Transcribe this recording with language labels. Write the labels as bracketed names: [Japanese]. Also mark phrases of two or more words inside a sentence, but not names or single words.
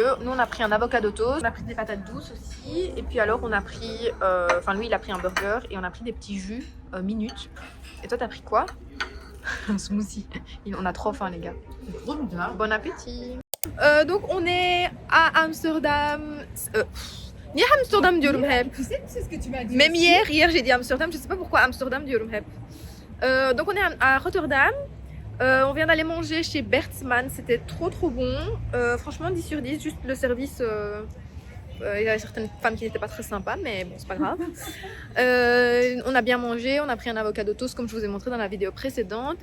[French] Nous on a pris un [English] avocado toast, [French] on a pris des patates douces aussi. Et puis alors on a pris, lui il a pris un burger et on a pris des petits jus minutes. Et toi t'as pris quoi? Un smoothie. On a trop faim les gars. Bon appétit. Donc on est à Amsterdam. [Turkish] Niye Amsterdam diyorum hep. [French] Tu sais ce que tu m'as dit. Même hier j'ai dit Amsterdam, je sais pas pourquoi Amsterdam [Turkish] diyorum hep. [French] Donc on est à Rotterdam. On vient d'aller manger chez Bertman, c'était trop bon. Franchement 10 sur 10, juste le service, il y avait certaines femmes qui n'étaient pas très sympas, mais bon c'est pas grave. On a bien mangé, on a pris un [English] avocado toast [French] comme je vous ai montré dans la vidéo précédente.